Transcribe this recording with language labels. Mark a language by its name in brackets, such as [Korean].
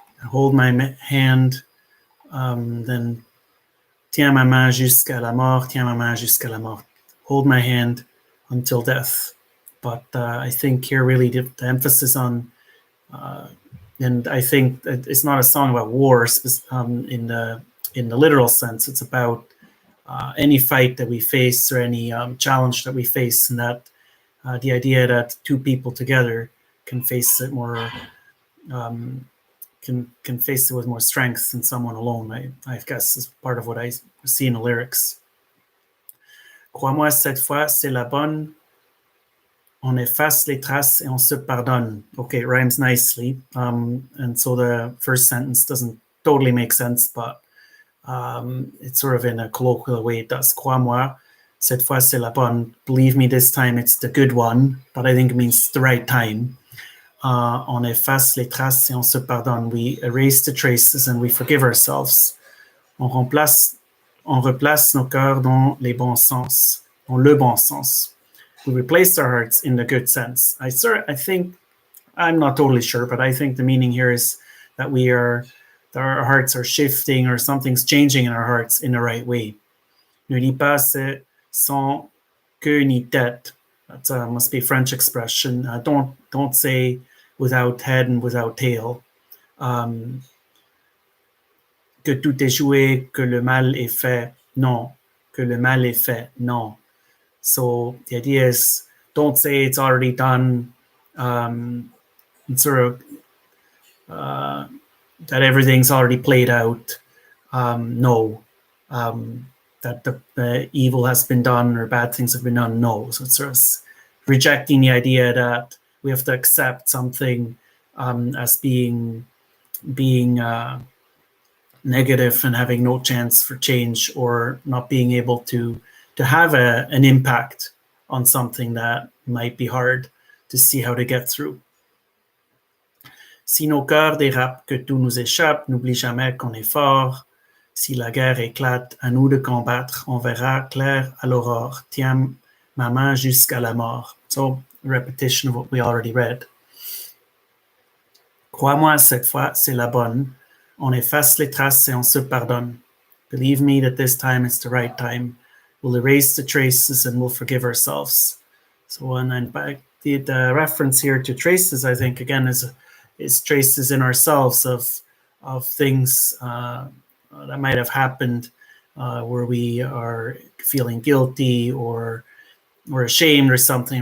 [English] Hold my hand, then [French] tiens ma main jusqu'à la mort, tiens ma main jusqu'à la mort. [English] Hold my hand until death. But I think here really the emphasis on, and I think it's not a song about war in the literal sense. It's about any fight that we face or any challenge that we face, and that the idea that two people together can face it more, can face it with more strength than someone alone. I guess is part of what I see in the lyrics. [French] Crois-moi, cette fois, c'est la bonne. On efface les traces et on se pardonne. [English] Okay, it rhymes nicely. And so the first sentence doesn't totally make sense, but it's sort of in a colloquial way. It does. [French] Crois-moi, cette fois c'est la bonne. [English] Believe me, this time it's the good one, but I think it means the right time. [French] On efface les traces et on se pardonne. [English] We erase the traces and we forgive ourselves. [French] On replace nos cœurs dans les bons sens, dans le bon sens. [English] We replace our hearts in the good sense. I think, I'm not totally sure, but I think the meaning here is that our hearts are shifting, or something's changing in our hearts in the right way. [French] Ne dis pas sans queue ni tête. [English] That must be a French expression. Don't say without head and without tail. [French] Que tout est joué, que le mal est fait. Non. Que le mal est fait. Non. [English] So the idea is, don't say it's already done, and sort of that everything's already played out. No, that the evil has been done or bad things have been done. No, so it's sort of rejecting the idea that we have to accept something as being negative and having no chance for change, or not being able to have an impact on something that might be hard to see how to get through. [French] Si nos cœurs dérapent, que tout nous échappe, n'oublie jamais qu'on est fort. Si la guerre éclate, à nous de combattre, on verra clair à l'aurore. Tiens ma main jusqu'à la mort. [English] So, repetition of what we already read. [French] Crois-moi, cette fois, c'est la bonne. On efface les traces et on se pardonne. [English] Believe me that this time it's the right time. We'll erase the traces and we'll forgive ourselves. So, and then back the reference here to traces, I think, again, is traces in ourselves of things that might have happened where we are feeling guilty or ashamed or something.